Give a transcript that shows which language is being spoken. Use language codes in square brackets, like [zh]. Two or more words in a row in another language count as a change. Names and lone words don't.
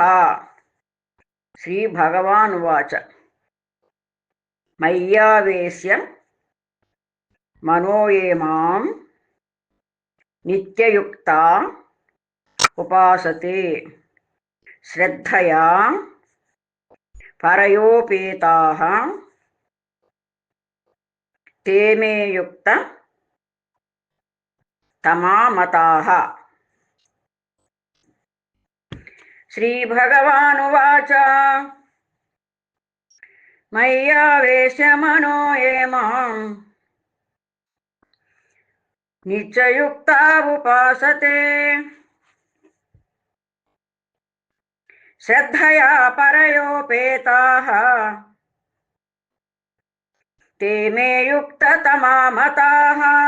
[sa] శ్రీ భగవాన్ ఉవాచ మయ్యావేశ్య మనో యే మాం నిత్యయుక్తా ఉపాసతే శ్రద్ధయా పరయోపేతాః తే మే యుక్త తమా మతాః. శ్రీ భగవాన్ ఉవాచ మయ్యావేశ్య మనో యే మాం నిత్యయుక్తా ఉపాసతే श्रद्धया परयोपेताः ते मे युक्ततमा मताः।